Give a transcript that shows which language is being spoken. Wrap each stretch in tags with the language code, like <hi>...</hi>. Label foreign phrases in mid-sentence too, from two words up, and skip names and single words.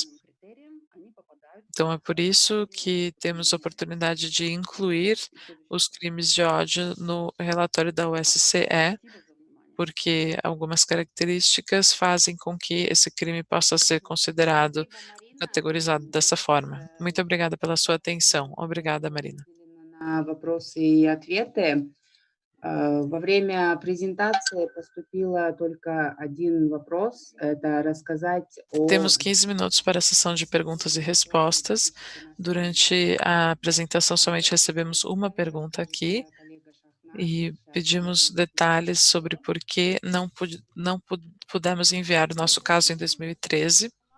<pt>Então é por isso que temos a oportunidade de incluir os crimes de ódio no relatório da OSCE, porque algumas características fazem com que esse crime possa ser considerado, categorizado dessa forma. Muito obrigada pela sua atenção. Obrigada, Marina.</pt> <ru>На вопросы и ответы. Во время презентации поступило только один вопрос, это рассказать о...</ru> <pt>Temos 15 minutos para a sessão de perguntas e respostas. Durante a apresentação, somente recebemos uma pergunta aqui e pedimos detalhes sobre por que não pudemos enviar o nosso caso em 2013.</pt>